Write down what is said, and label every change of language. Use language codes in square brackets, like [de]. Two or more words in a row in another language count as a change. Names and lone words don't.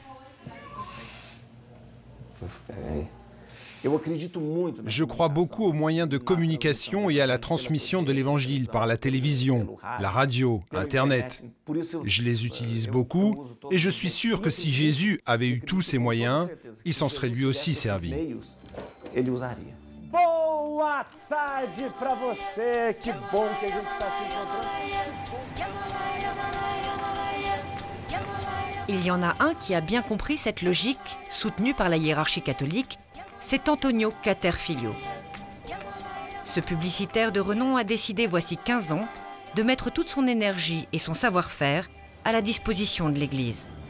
[fr] Je crois beaucoup aux moyens de communication et à la transmission de l'évangile par la télévision, la radio, Internet. Je les utilise beaucoup et je suis sûr que si Jésus avait eu tous ces moyens, il s'en serait lui aussi servi. [pt] Boa tarde para você, que bom que a gente está se encontrando. [fr] Il y en a un qui a bien compris cette logique, soutenue par la hiérarchie catholique, c'est Antonio Caterfilho. Ce publicitaire de renom a décidé, voici 15 ans, de mettre toute son énergie et son savoir-faire à la disposition de l'Église.